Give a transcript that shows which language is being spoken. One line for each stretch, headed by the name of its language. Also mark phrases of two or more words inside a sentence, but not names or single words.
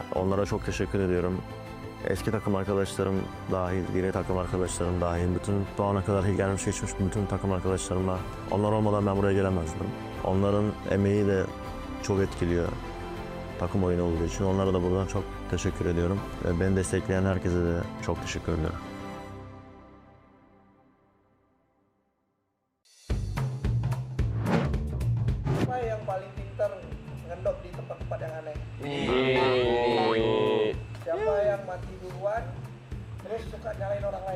Turkish: Onlara çok teşekkür ediyorum. Eski takım arkadaşlarım dahil, yeni takım arkadaşlarım dahil, bütün bu ana kadar gelmiş geçmiş bütün takım arkadaşlarımla. Onlar olmadan ben buraya gelemezdim. Onların emeği de çok etkiliyor takım oyunu olduğu için. Onlara da buradan çok teşekkür ediyorum. Beni destekleyen herkese de çok teşekkür ediyorum.
Indonesian: Siapa yang paling pintar ngendok di tempat-tempat yang aneh? Siapa yang mati duluan terus suka nyalain orang lain?